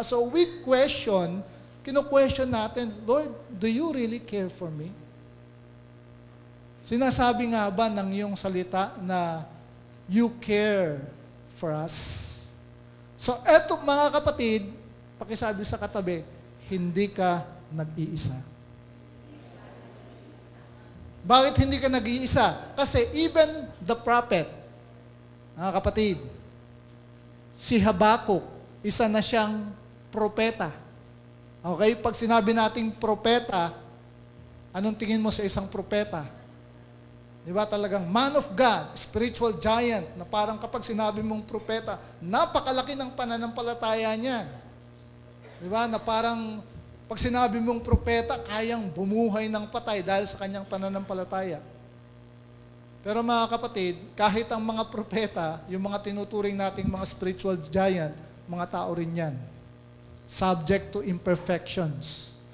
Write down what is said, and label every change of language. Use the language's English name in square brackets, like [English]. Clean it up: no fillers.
[English] So we question, [Filipino] kino-question natin, [English] Lord, do you really care for me? [Filipino] Sinasabi nga ba ng iyong salita na [English] you care for us? [Filipino] So eto mga kapatid, pakisabi sa katabi, hindi ka nag-iisa. Bakit hindi ka nag-iisa? Kasi [English] even the prophet, [Filipino] mga kapatid, si Habakkuk, isa na siyang propeta. Okay? Pag sinabi nating propeta, anong tingin mo sa isang propeta? Di ba talagang [English] man of God, spiritual giant, [Filipino] na parang kapag sinabi mong propeta, napakalaki ng pananampalataya niya. Di ba? Na parang pag sinabi mong propeta, kayang bumuhay ng patay dahil sa kanyang pananampalataya. Pero mga kapatid, kahit ang mga propeta, yung mga tinuturing nating mga spiritual giant, mga tao rin yan. [English] Subject to imperfections.